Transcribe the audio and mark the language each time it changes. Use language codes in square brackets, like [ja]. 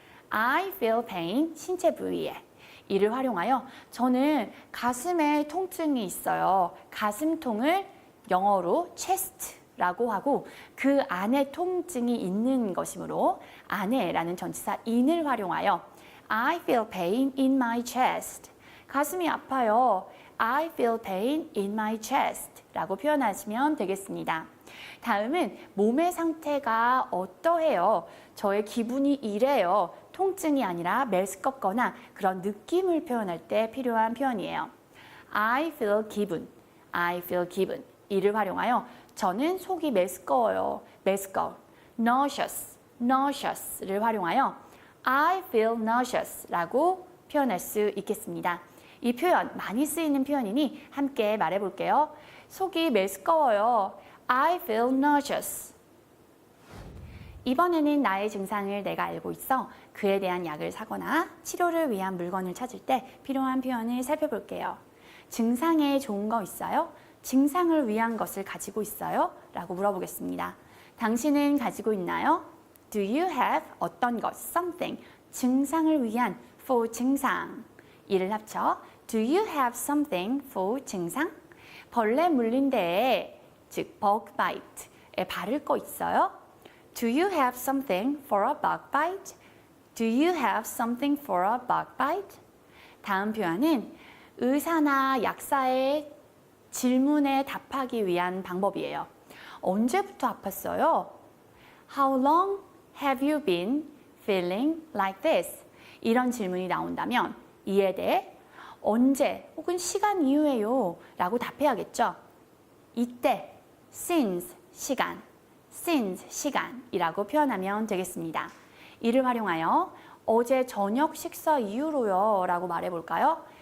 [en] I feel pain, [ko] 신체 부위에 이를 활용하여 저는 가슴에 통증이 있어요. 가슴통을 영어로 chest라고 하고 그 안에 통증이 있는 것이므로 안에라는 전치사 in을 활용하여 [en] I feel pain in my chest. [ko] 가슴이 아파요. [en] I feel pain in my chest [ko] 라고 표현하시면 되겠습니다. 다음은 몸의 상태가 어떠해요? 저의 기분이 이래요. 통증이 아니라 메스껍거나 그런 느낌을 표현할 때 필요한 표현이에요. [en] I feel [ko] 기분, I feel 기분 이를 활용하여 저는 속이 메스꺼워요. 메스꺼워. nauseous, nauseous를 활용하여 [en] I feel nauseous [ko] 라고 표현할 수 있겠습니다. 이 표현 많이 쓰이는 표현이니 함께 말해볼게요. 속이 메스꺼워요. [en] I feel nauseous. [ko] 이번에는 나의 증상을 내가 알고 있어 그에 대한 약을 사거나 치료를 위한 물건을 찾을 때 필요한 표현을 살펴볼게요. 증상에 좋은 거 있어요? 증상을 위한 것을 가지고 있어요? 라고 물어보겠습니다. 당신은 가지고 있나요? [en] Do you have [ko] 어떤 것, [en] something, [ko] 증상을 위한 [en] for 증상. [ko] 이를 합쳐 [en] Do you have something for 증상? [ko] 벌레 물린 데에, 즉 bug bite에 바를 거 있어요? [en] Do you have something for a bug bite? Do you have something for a bug bite? [ko] 다음 표현은 의사나 약사의 질문에 답하기 위한 방법이에요. 언제부터 아팠어요? [en] How long have you been feeling like this? [ko] 이런 질문이 나온다면 이에 대해 언제 혹은 시간 이후에요 라고 답해야겠죠. 이때 since 시간, since 시간이라고 표현하면 되겠습니다. 이를 활용하여 어제 저녁 식사 이후로요 라고 말해볼까요?